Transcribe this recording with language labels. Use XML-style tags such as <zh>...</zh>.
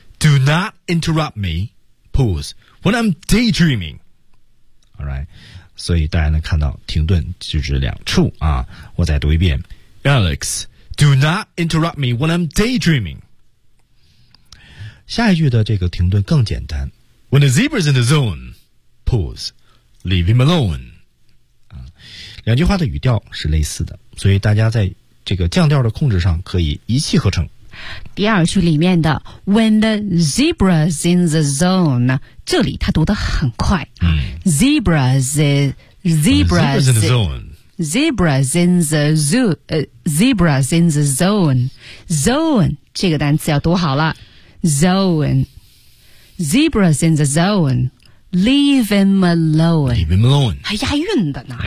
<en>Do not interrupt me. Pause. When I'm daydreaming. Alright.</en> <zh>所以大家能看到停顿就是两处啊。我再读一遍。</zh> <en>Alex, do not interrupt me when I'm daydreaming.</en> <zh>下一句的这个停顿更简单。</zh> <en>When the zebra's in the zone, pause, leave him alone.</en> <zh>两句话的语调是类似的。所以大家在这个降调的控制上可以一气呵成。第二句里面的</zh> <en>When the zebra's in the zone，</en> <zh>这里他读得很快，</zh> <en>zebra's in the zone</en> <zh>这个单词要读好了，</zh> <en>zone， zebra's in the zone， leave him alone</en> <zh>还押韵的呢，</zh>